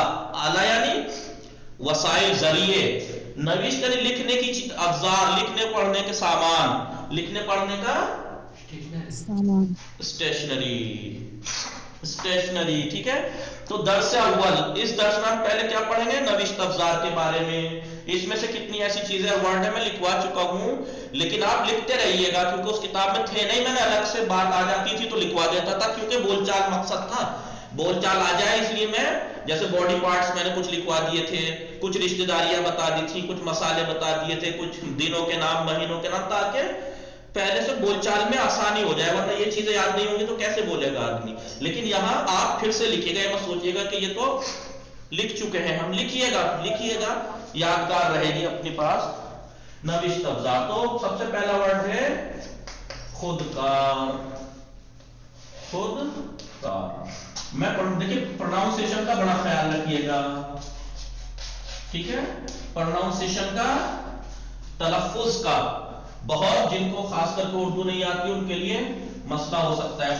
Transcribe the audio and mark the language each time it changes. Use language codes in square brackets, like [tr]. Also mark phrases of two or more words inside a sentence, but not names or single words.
[ur] آلہ یعنی وسائل، ذریعے. نوشت یعنی لکھنے کی افزار، لکھنے پڑھنے کے سامان، لکھنے پڑھنے کا سامان. اسٹیشنری، ٹھیک ہے. تو درس اول، اس درس میں ہم پہلے کیا پڑھیں گے؟ نوشت افزار کے بارے میں. اس میں سے کتنی ایسی چیزیں ورڈ ہے میں لکھوا چکا ہوں، لیکن آپ لکھتے رہیے گا، کیونکہ اس کتاب میں تھے نہیں، میں نے الگ سے بات آ جاتی تھی تو لکھوا دیتا تھا، کیونکہ بول چال مقصد تھا، بول چال آ جائے. اس لیے میں جیسے [en] body parts [ur] میں نے کچھ لکھوا دیے تھے، کچھ رشتہ داریاں بتا دی تھی، کچھ مسالے بتا دیے تھے، کچھ دنوں کے نام، مہینوں کے نام، تاکہ پہلے سے بول چال میں آسانی ہو جائے. ورنہ یہ چیزیں یاد نہیں ہوں گی تو کیسے بولے گا آدمی. لیکن یہاں آپ پھر سے لکھیے گا، مت سوچیے گا کہ یہ تو لکھ چکے ہیں ہم. لکھیے گا، یادگار رہے گی اپنے پاس. نوشت افزار. تو سب سے پہلا ورڈ ہے خودکار. خودکار. میں دیکھیے پروناؤنسیشن کا بڑا خیال رکھیے گا، ٹھیک ہے. پروناؤنسیشن کا، تلفظ کا بہت، جن کو خاص کر کے اردو نہیں آتی ان کے لیے مسئلہ ہو سکتا ہے.